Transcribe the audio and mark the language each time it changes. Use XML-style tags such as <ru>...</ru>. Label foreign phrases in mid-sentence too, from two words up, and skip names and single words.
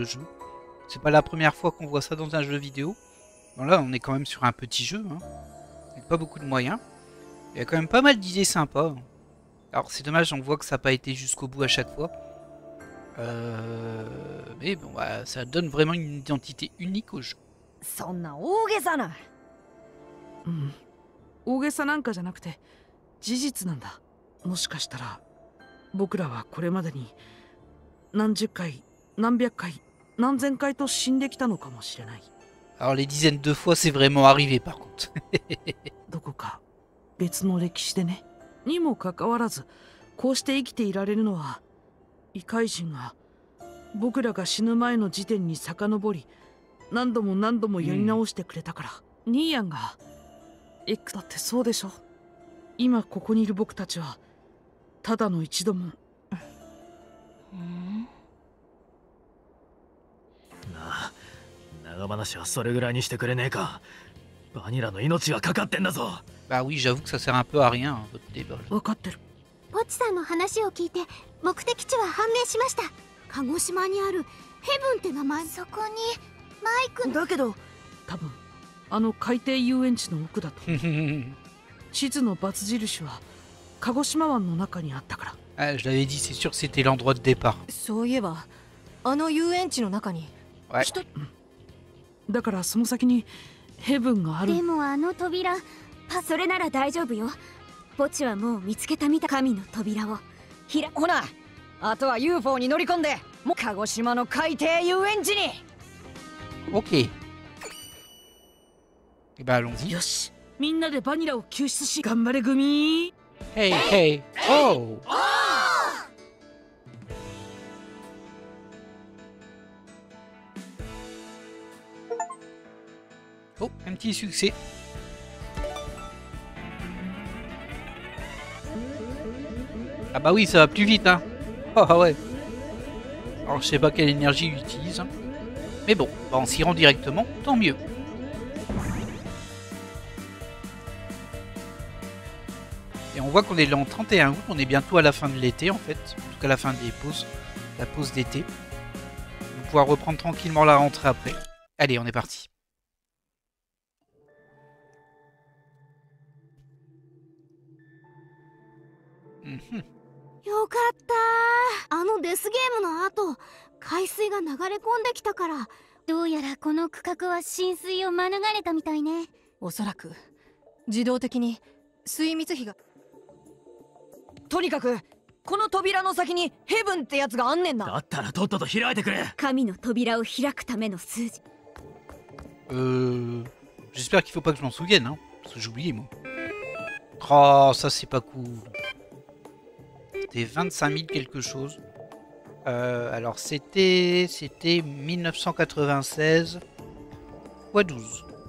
<fr>C'est pas la première fois qu'on voit ça dans un jeu vidéo. Bon là, on est quand même sur un petit jeu, hein. Avec pas beaucoup de moyens. Il y a quand même pas mal d'idées sympas. Alors c'est dommage, on voit que ça n'a pas été jusqu'au bout à chaque fois. Mais bon, bah, ça donne vraiment une identité unique au jeu.</fr> <ja>そんな大げさな。うん。大げさなんかじゃなくて事実なんだ。もしかしたら僕らはこれまでに何十回、何百回、何千回と死んできたのかもしれない。</ja> <fr>Alors les dizaines de fois, c'est vraiment arrivé par contre.</fr> <ja>どこか別の歴史でね。にもかかわらず、こうして生きていられるのは異界人が僕らが死ぬ前の時点に遡り、何度も何度もやり直してくれたから。ニーヤンが X だってそうでしょ。今ここにいる僕たちはただの一度も。なあ、長話はそれぐらいにしてくれねえか。バニラの命がかかってんだぞ。</ja> <fr>Bah oui, j'avoue que ça sert un peu à rien, hein, votre débat.</fr> <ja>分かってる。ポチさんの話を聞いて目的地は判明しました。鹿児島にあるヘブンって名前。そこにマイクだけど多分あの海底遊園地の奥だと。地図のバツ印は鹿児島湾の中にあったから。</ja> <fr>Ah, je l'avais dit, c'est sûr que c'était l'endroit de départ.</fr> <ja>そういえばあの遊園地の中に</ja> <fr>Ouais.</fr> <ja>だからその先にヘブンがある。でもあの扉、それなら大丈夫よ。ポチはもう見つけたみた神の扉をほな、あとは UFO に乗り込んでもう鹿児島の海底遊園地に。</ja> <fr>Ok. Et bah allons-y.</fr> <ja>よし、みんなでバニラを救出し頑張れグミ。</ja> <fr>Hey, hey. Oh. Oh, un petit succès. Ah bah oui, ça va plus vite, hein. Ah ouais. Alors je sais pas quelle énergie il utilise, hein. Mais bon, bah, on s'y rend directement, tant mieux. Et on voit qu'on est là en 31 août, on est bientôt à la fin de l'été en fait, en tout cas la fin des pauses, la pause d'été. On va pouvoir reprendre tranquillement la rentrée après. Allez, on est parti.</fr> <ja>よかったー。あのデスゲームの後、海水が流れ込んできたから、どうやらこの区画は浸水を免れたみたいね。おそらく自動的に水密費が。とにかくこの扉の先にヘブンってやつがあんねんな。だったらとっとと開いてくれ。神の扉を開くための数字。</ja> <fr>J'espère qu'il faut pas que je m'en souvienne, hein, parce que j'ai oublié moi. Oh, ça c'est pas cool. C'était 25 000 quelque chose. Alors c'était 1996 x 12.</fr>